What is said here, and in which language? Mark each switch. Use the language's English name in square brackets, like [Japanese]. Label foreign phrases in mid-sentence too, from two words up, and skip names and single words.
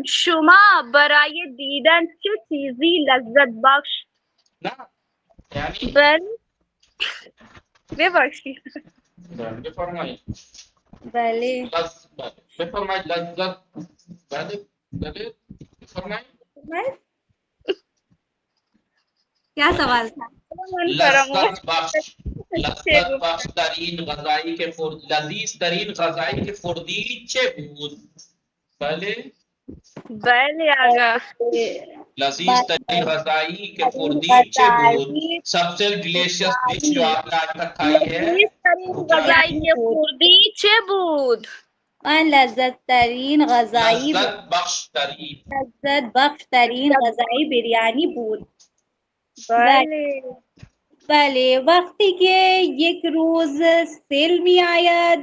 [Persian] شما برای دیدن چه چیزی لذت بخش؟ نه یعنی بله ببخشید. بفرمایید. بله. بفرمایید لذت. بله بفرمایید. [Urdu] کیا سوال تھا؟ [Persian] من فراموش لذت بخش ترین غذایی که لذیذ ترین غذایی که خوردی چه بود؟ بله بله آقا. لذیذ ترین غذایی که خوردی چه بود؟ [Urdu] سب سے [English] delicious dish [Urdu] جو آپ نے آج تک کھائی ہے [Persian] لذیذ ترین غذایی که خوردی چه بود؟ من لذت بخش ترین غذائی بریانی بود. بله بله. وقتی که یک روز سیل می آید